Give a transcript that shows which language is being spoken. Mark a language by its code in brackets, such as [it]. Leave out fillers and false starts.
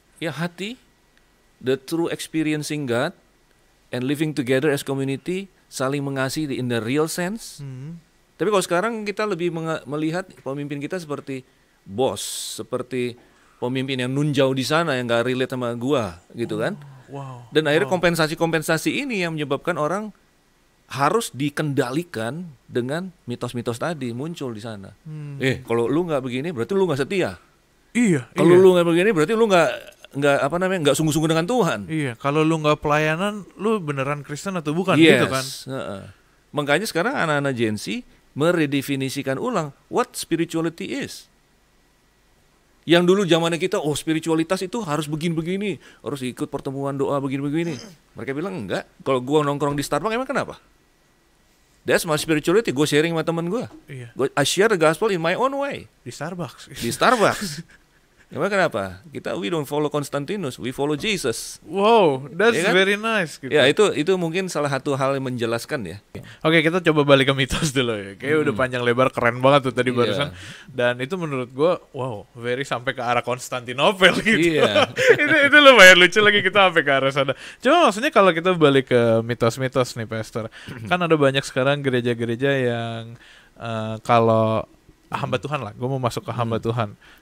[id] Ya hati, [en] the true experiencing God and living together as community, [id] saling mengasihi [en] in the real sense. [id] Tapi kalau sekarang kita lebih melihat pemimpin kita seperti bos, seperti pemimpin yang nunjau di sana yang gak relate sama gua gitu kan. Dan akhirnya kompensasi ini yang menyebabkan orang harus dikendalikan dengan mitos-mitos tadi muncul di sana. Kalau lu nggak begini berarti lu nggak setia. Kalau lu nggak begini berarti lu nggak sungguh-sungguh dengan Tuhan. Kalau lu nggak pelayanan, lu beneran Kristen atau bukan gitu kan? Makanya sekarang anak-anak Gen Z meredefinisikan ulang [en] what spirituality is. [id] Yang dulu zamannya kita, spiritualitas itu harus begini-begini, harus ikut pertemuan doa begini-begini. Mereka bilang enggak. Kalau gua nongkrong di Starbucks emang kenapa? [en] That's my spirituality. [id] Gue sharing sama temen gue. [en] I share the gospel in my own way. [id] Di Starbucks. Emang kenapa? [en] We don't follow Constantinus, we follow Jesus. Wow, that's very nice. Gitu. [id] Ya itu mungkin salah satu hal yang menjelaskan ya. Oke, kita coba balik ke mitos dulu ya. Kayaknya udah panjang lebar, keren banget tuh tadi barusan. Dan itu menurut gue, very sampai ke arah Konstantinopel gitu. itu lumayan lucu lagi kita sampai ke arah sana. Cuma maksudnya kalau kita balik ke mitos-mitos nih, Pastor, kan ada banyak sekarang gereja-gereja yang kalau hamba Tuhan lah, gue mau masuk ke hamba Tuhan.